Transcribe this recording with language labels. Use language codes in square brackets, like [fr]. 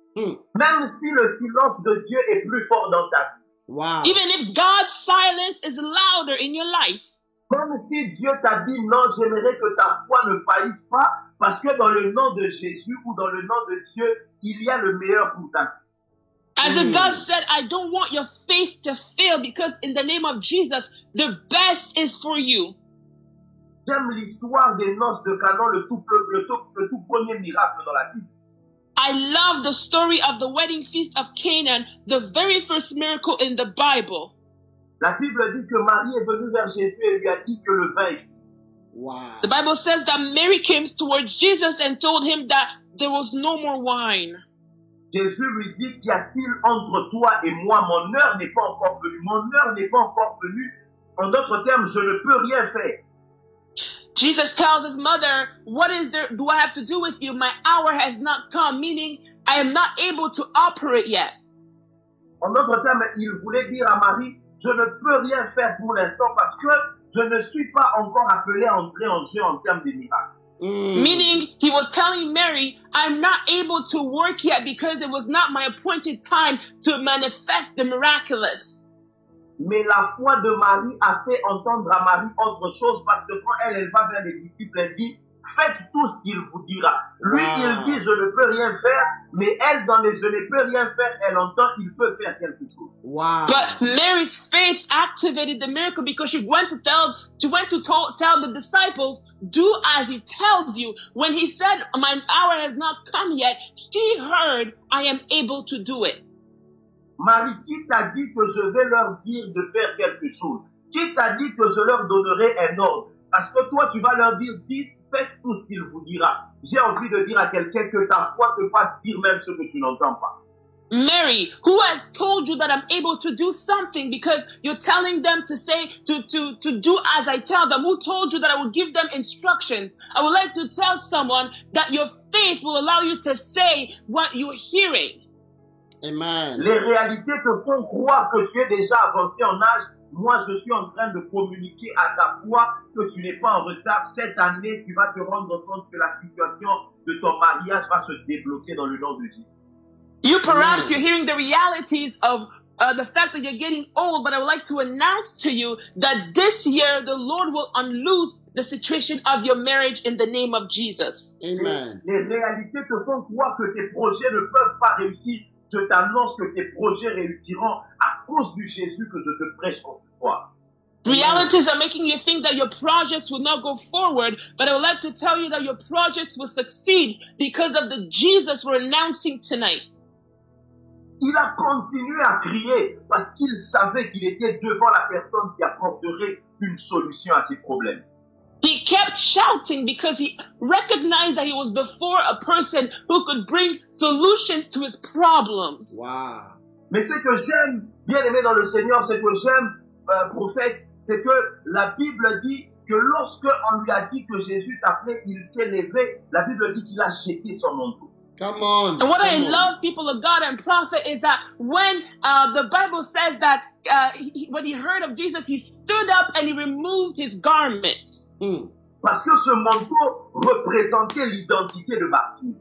[fr] même si le silence de Dieu est plus fort dans ta vie, [en] Wow. even if God's silence is louder in your life, [fr] même si Dieu t'a dit non, j'aimerais que ta foi ne faillisse pas, parce que dans le nom de Jésus ou dans le nom de Dieu, il y a le meilleur pour ta vie. [en] as if God said, I don't want your faith to fail because in the name of Jesus, the best is for you. [fr] J'aime l'histoire des noces de Canaan, le tout premier miracle dans la Bible. [en] I love the story of the wedding feast of Canaan, the very first miracle in the Bible. [fr] La Bible dit que Marie est venue vers Jésus et lui a dit que le vin est fini. [en] Wow. The Bible says that Mary came towards Jesus and told him that there was no more wine. [fr] Jésus lui dit, qu'y a-t-il entre toi et moi? Mon heure n'est pas encore venue. Mon heure n'est pas encore venue. En d'autres termes, je ne peux rien faire. [en] Jesus tells his mother, what is there do I have to do with you? My hour has not come, meaning I am not able to operate yet. [fr] En d'autres termes, il voulait dire à Marie, je ne peux rien faire pour l'instant parce que je ne suis pas encore appelé à entrer en jeu en termes de miracles. [en] Meaning, he was telling Mary, I'm not able to work yet because it was not my appointed time to manifest the miraculous. [fr] Mais la foi de Marie a fait entendre à Marie autre chose parce que quand elle va vers les disciples, elle dit, faites tout ce qu'il vous dira. Lui, il dit, je ne peux rien faire, mais elle, dans les je ne peux rien faire, elle entend, il peut faire quelque chose. [en] Wow. But Mary's faith activated the miracle because she went to tell the disciples, do as he tells you. When he said, my hour has not come yet, she heard, I am able to do it. [fr] Marie, qui t'a dit que je vais leur dire de faire quelque chose? Qui t'a dit que je leur donnerai un ordre? Parce que toi, tu vas leur dire, dites, faites tout ce qu'il vous dira. J'ai envie de dire à quelqu'un que ta foi te fasse dire même ce que tu n'entends pas. [en] Mary, who has told you that I'm able to do something because you're telling them to say, to do as I tell them? Who told you that I will give them instructions? I would like to tell someone that your faith will allow you to say what you're hearing. Amen. [fr] Les réalités te font croire que tu es déjà avancé en âge. Moi, je suis en train de communiquer à ta foi que tu n'es pas en retard. Cette année, tu vas te rendre compte que la situation de ton mariage va se débloquer dans le nom de Jésus. [en] You perhaps you're hearing the realities of the fact that you're getting old, but I would like to announce to you that this year the Lord will unloose the situation of your marriage in the name of Jesus. Amen. [fr] Les réalités te font croire que tes projets ne peuvent pas réussir. Je t'annonce que tes projets réussiront à cause du Jésus que je te prêche en ce soir. [en] Realities are making you think that your projects will not go forward, but I would like to tell you that your projects will succeed because of the Jesus we're announcing tonight. [fr] Il a continué à crier parce qu'il savait qu'il était devant la personne qui apporterait une solution à ses problèmes. [en] He kept shouting because he recognized that he was before a person who could bring solutions to his problems. Wow. [fr] Mais ce que j'aime, bien aimé dans le Seigneur, ce que j'aime, prophète, c'est que la Bible dit que lorsque on lui a dit que Jésus t'appelait, il s'est levé. La Bible dit qu'il a jeté son manteau. [en] Come on. And what I come on. love, people of God and prophet, is that when the Bible says that when he heard of Jesus, he stood up and he removed his garments. [fr] Parce que ce manteau représentait l'identité de Bartimée.